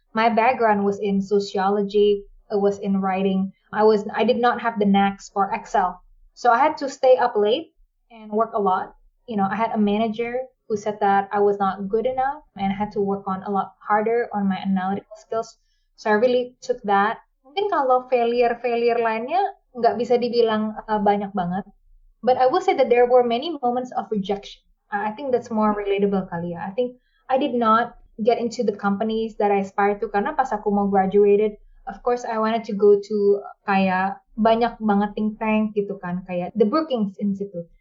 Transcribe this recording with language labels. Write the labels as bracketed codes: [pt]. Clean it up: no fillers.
[en] My background was in sociology, it was in writing. I did not have the knacks for Excel. So I had to stay up late and work a lot. I had a manager who said that I was not good enough and I had to work on a lot harder on my analytical skills. So I really took that. [id] Mungkin kalau failure lainnya nggak bisa dibilang banyak banget. [en] But I will say that there were many moments of rejection. I think that's more relatable kali ya. I think I did not get into the companies that I aspired to [id] karena pas aku mau graduated, [en] of course I wanted to go to [id] kayak banyak banget think tank gitu kan, [en] kayak the Brookings Institute.